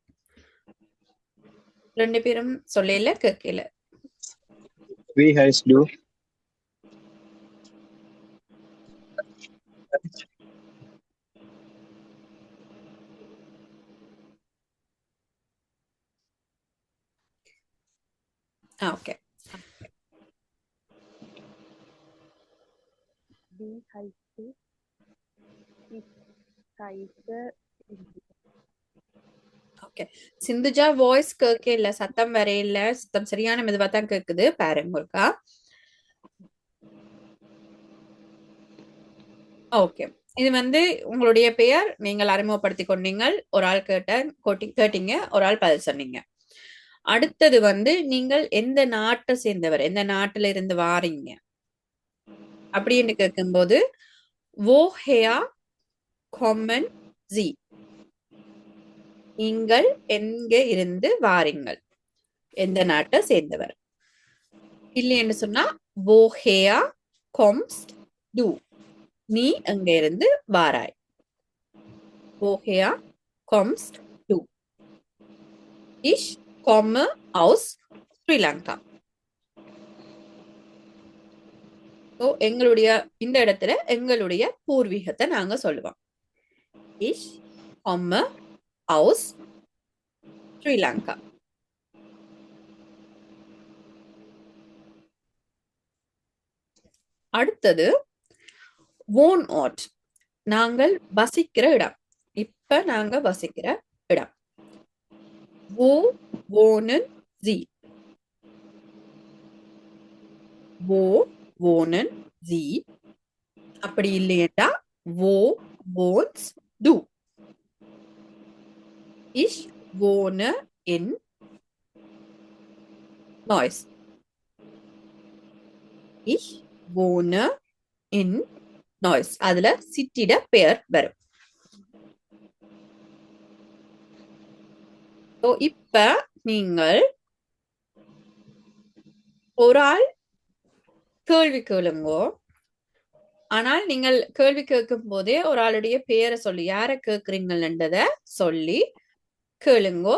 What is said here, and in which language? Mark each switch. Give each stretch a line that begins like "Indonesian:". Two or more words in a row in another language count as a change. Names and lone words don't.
Tamil: ரெண்டு பேரும் சொல்லல கேட்கல.
German: Wie heißt du?
Tamil: ஓகே,
German: Wie heißt du? Ich heiße
Tamil: ஓகே. சிந்துஜா வாய்ஸ் கேட்க இல்ல, சத்தம் வர இல்ல, சத்தம் சரியான மெதுவா தான் கேக்குது. பாருங்க ஒருக்கா. ஓகே, இது உங்களுடைய பெயர் நீங்கள் அறிமுகப்படுத்திக் கொண்டீங்கள். ஒரு ஆள் கேட்டீங்க, ஒரு ஆள் பதில் சொன்னீங்க. அடுத்தது நீங்கள் எந்த நாட்டை சேர்ந்தவர், எந்த நாட்டில இருந்து வாரீங்க அப்படின்னு கேட்கும்போது
German: woher kommen Sie,
Tamil: நீங்கள் எங்க இருந்து வாரீங்கள், எந்த நாட்டை சேர்ந்தவர். இல்லைன்னு சொன்னா
German: woher kommst du,
Tamil: நீ எங்க இருந்து வாராய்.
German: woher kommst du? Ich komme aus Sri Lanka.
Tamil: எங்களுடைய இந்த இடத்துல எங்களுடைய பூர்வீகத்தை நாங்க சொல்லுவோம்.
German: Ich komme aus Sri Lanka.
Tamil: அடுத்தது wohnort, நாங்கள் வசிக்கிற இடம். இப்ப நாங்க வசிக்கிற இடம்.
German: wo wohnen Sie? wo wohnen Sie?
Tamil: அப்படி இல்லையா
German: wo wohnst du? Ich wohne in Neuss. Ich wohne in Neuss.
Tamil: அதுல சிட்டிட பெயர் வரும். இப்ப நீங்கள் ஒரு ஆள் கேள்வி கேளுங்கோ. ஆனால் நீங்கள் கேள்வி கேட்கும் போதே ஒரு ஆளுடைய பெயரை சொல்லி யார கேட்கிறீங்கன்றத சொல்லி கேளுங்கோ.